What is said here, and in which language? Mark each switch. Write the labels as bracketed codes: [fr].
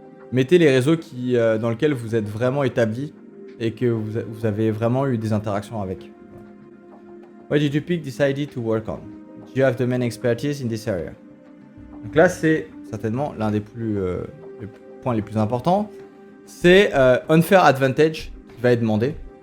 [fr] Mettez les réseaux dans lesquels vous êtes vraiment établi et que vous avez vraiment eu des interactions avec. [en] What did you pick decided to work on? Do you have the main expertise in this area? [fr] Donc là, c'est certainement l'un des les points les plus importants. C'est [en] unfair advantage [fr] qui va être demandé.